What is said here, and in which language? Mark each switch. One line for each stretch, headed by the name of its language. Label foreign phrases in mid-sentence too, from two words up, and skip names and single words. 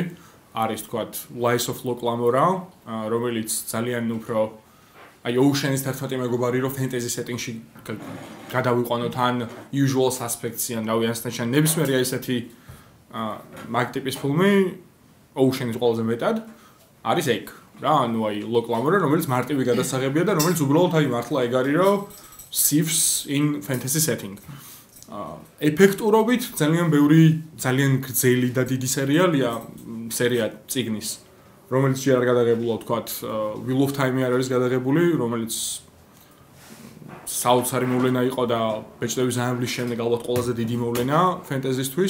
Georgian: არის თქვათ Lies of Locke Lamora, რომელიც ძალიან უფრო აი Ocean-ის 11 მეგობარი რო ფენტეზი სეტინგში გადავიყვანოთ ან Usual Suspects-ი ან რავი ანსტანჩან ნებისმიერი ესეთი მაგ ტიპის ფილმი Ocean-ის ყველაზე მეტად არის ეგ რა, ანუ აი Locke Lamora, რომელიც მარტივი გადასაღებია და რომელიც უბრალოდ აი მართლა ეგ არის რომ
English: sieves in fantasy setting.
Georgian: ეფექტურობით ძალიან ბევრი ძალიან გრძელი და დიდი სერია წიგნის, რომელიც ჯერ არ გადაღებულა, თქვათ, Wheel of Time-ი არ არის გადაღებული, რომელიც საოცარი მოვლენა იყო და ბეჭდების ანაბლის შემდეგ ალბათ ყველაზე დიდი მოვლენა ფენტეზისთვის.